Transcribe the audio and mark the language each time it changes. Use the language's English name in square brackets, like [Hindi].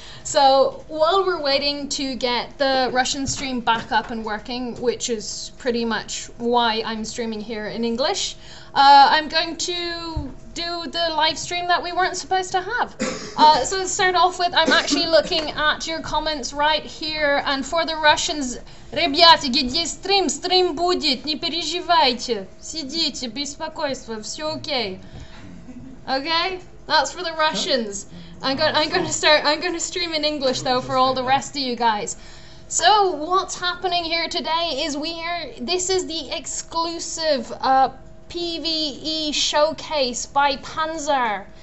[English] So while we're waiting to get the Russian stream back up and working, which is pretty much why I'm streaming here in English, I'm going to do the live stream that we weren't supposed to have. So to start off with, I'm actually looking at your comments right here, and for the Russians, [Russian] ребята, где стрим? Стрим будет, не переживайте, сидите, беспокойство, все окей. [English] Okay, that's for the Russians. I'm going to stream in English though for all the rest of you guys. So what's happening here today is this is the exclusive PvE showcase by Panzar.